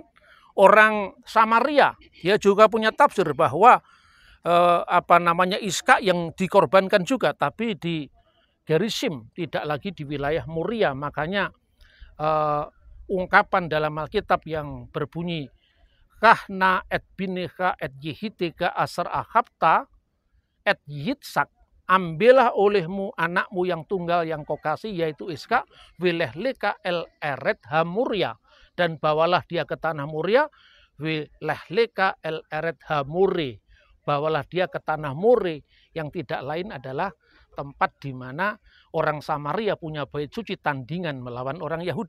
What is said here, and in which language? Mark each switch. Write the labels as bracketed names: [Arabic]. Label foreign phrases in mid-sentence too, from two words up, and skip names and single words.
[Indonesian] Orang Samaria, dia juga punya tafsir bahwa Iska yang dikorbankan juga, tapi di Gerizim, tidak lagi di wilayah Moria. Makanya ungkapan dalam Alkitab yang berbunyi [Hebrew] קח נא את בנך את יחידך אשר אהבת את יצחק, [Indonesian] ambillah olehmu anakmu yang tunggal yang kau kasih yaitu Iska, [Hebrew] ולך לך אל ארץ המריה, [Indonesian] dan bawalah dia ke tanah Moria, [Hebrew] ולך לך אל ארץ המורה, [Indonesian] bawalah dia ke tanah More, yang tidak lain adalah tempat di mana orang Samaria punya bait suci tandingan melawan orang Yahudi.